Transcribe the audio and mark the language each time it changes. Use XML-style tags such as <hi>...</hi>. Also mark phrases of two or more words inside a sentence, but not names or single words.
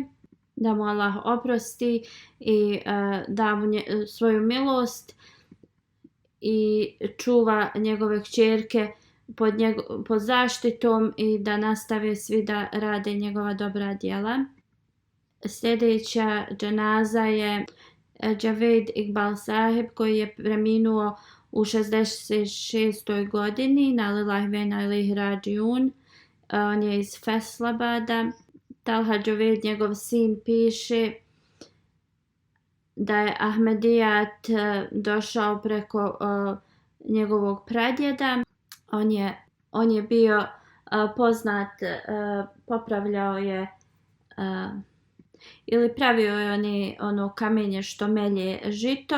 <bs>Da mu Allah oprosti i da mu svoju milost i čuva njegove kćerke pod zaštitom i da nastave svi da rade njegova dobra djela. Sljedeća dženaza je Javed Iqbal Sahib koji je preminuo u 66. godini.</bs> <ar>إنا لله وإنا إليه راجعون.</ar> <bs>On je iz Feslabada. Talha Javed, njegov sin, piše da je Ahmedijat došao preko njegovog pradjeda. On je bio poznat, popravljao je ili pravio je ono kamenje što melje žito.</bs>